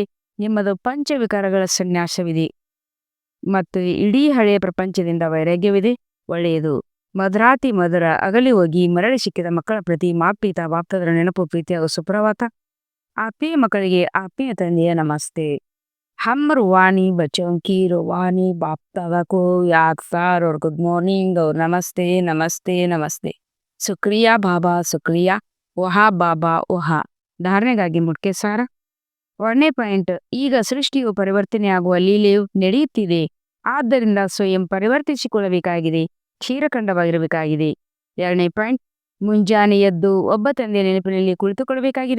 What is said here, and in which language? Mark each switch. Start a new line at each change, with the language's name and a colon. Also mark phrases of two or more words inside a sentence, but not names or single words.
Kannada: ನಿಮ್ಮದು ಪಂಚವಿಕಾರಗಳ ಸನ್ಯಾಸವಿದೆ ಮತ್ತು ಇಡೀ ಹಳೆಯ ಪ್ರಪಂಚದಿಂದ ವೈರಾಗ್ಯವಿದೆ. ಒಳ್ಳೆಯದು. ಮಧುರಾತಿ ಮಧುರ ಅಗಲಿ ಹೋಗಿ ಮರಳಿ ಸಿಕ್ಕಿದ ಮಕ್ಕಳ ಪ್ರತಿ ಮಾಪೀತ ಬಾಪ್ತದರ ನೆನಪು ಪ್ರೀತಿ ಹಾಗೂ ಸುಪ್ರಭಾತ. ಆತ್ಮೀಯ ಮಕ್ಕಳಿಗೆ ಆತ್ಮೀಯ ತಂದೆಯ ನಮಸ್ತೆ.
Hindi: हम रूहानी बच्चों की रूहानी बाप दादा को याद सर और
English: good morning
Hindi: और नमस्ते नमस्ते नमस्ते. शुक्रिया बाबा शुक्रिया. वाह बाबा वाह.
Kannada: ಧಾರಣೆಗಾಗಿ ಮುಖ್ಯ ಸಾರ. 1ನೇ ಪಾಯಿಂಟ್, ಈಗ ಸೃಷ್ಟಿಯು ಪರಿವರ್ತನೆಯಾಗುವ ಲೀಲೆಯು ನಡೆಯುತ್ತಿದೆ. ಆದ್ದರಿಂದ ಸ್ವಯಂ ಪರಿವರ್ತಿಸಿಕೊಳ್ಳಬೇಕಾಗಿದೆ. ಕ್ಷೀರಖಂಡವಾಗಿರಬೇಕಾಗಿದೆ. 2ನೇ ಪಾಯಿಂಟ್, ಮುಂಜಾನೆ ಎದ್ದು ಒಬ್ಬ ತಂದೆಯ ನೆನಪಿನಲ್ಲಿ ಕುಳಿತುಕೊಳ್ಳಬೇಕಾಗಿದೆ.